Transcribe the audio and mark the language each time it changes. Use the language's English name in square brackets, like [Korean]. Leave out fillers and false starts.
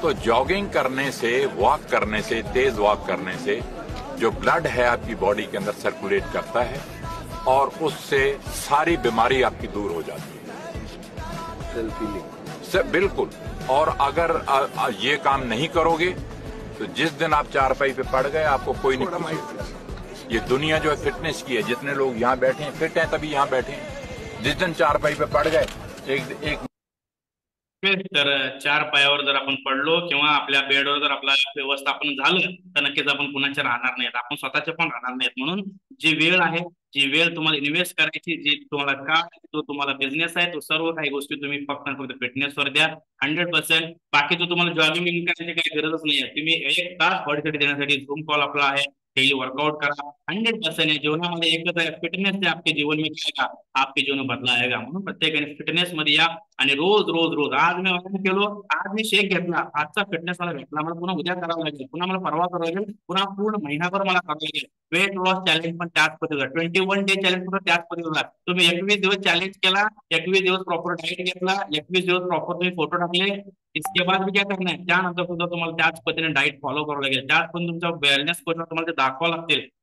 [Hindi] तो जॉगिंग करने से, वॉक करने से, तेज वॉक करने से जो ब्लड है आपकी बॉडी के अंदर सर्कुलेट करता है और उससे सारी बीमारी आपकी दूर हो जाती है. बिल्कुल. और अगर ये काम नहीं करोगे तो जिस दिन आप चारपाई पे पड़ गए आपको कोई नहीं पूछेगा। ये दुनिया जो है फिटनेस की है, जितने लोग यहाँ बैठे हैं फिट हैं तभी यहाँ बैठे हैं। जिस दिन चारपाई पे पड़ गए एक [Marathi] तर चार पायावर जर आपण पडलो किंवा आपल्या बेडवर जर आपला व्यवस्थापन झालं तर नक्कीच आपण कुणाचे राहणार नाहीत, आपण स्वतःचे पण राहणार नाहीत. म्हणून जी वेळ आहे, जी वेळ तुम्हाला इन्व्हेस्ट करायची, जी तुम्हाला का तो तुम्हाला बिझनेस आहे, तो सर्व काही गोष्टी तुम्ही फक्त फिटनेसवर द्या 100%. बाकी तो तुम्हाला जॉगिंग करायची काही गरजच नाही आहे. तुम्ही 1 तास बॉडीसाठी देण्यासाठी झूम कॉल आपला आहे, डेली वर्कआउट करा 100%. जीवनामध्ये एकच आहे, [Hindi] फिटनेस से आपके जीवन में क्या आएगा, आपके जीवन बदलाएगा. [Marathi] म्हणून प्रत्येकाने फिटनेस मध्ये या आणि रोज रोज रोज आज मी व्यायाम केलो, आज मी शेक घेतला, आजचा फिटनेस मला भेटला, मला पुन्हा उद्या करावं लागेल, पुन्हा मला परवा करावं लागेल, पुन्हा पूर्ण महिनाभर मला करावं लागेल. वेट लॉस चॅलेंज पण त्याच पद्धतीचा 21 डे चॅलेंज पण त्याच पद्धतीचा. तुम्ही 21 दिवस चॅलेंज केला, 21 दिवस प्रॉपर डाएट घेतला, 21 दिवस प्रॉपर तुम्ही फोटो टाकले, [Hindi] इसके बाद भी क्या करना है, [Marathi] त्यानंतर सुद्धा तुम्हाला त्याच पद्धतीने डाएट फॉलो करावं लागेल, त्याच पण तुमच्या वेलनेस कोचला तुम्हाला ते दाखवावं लागतील.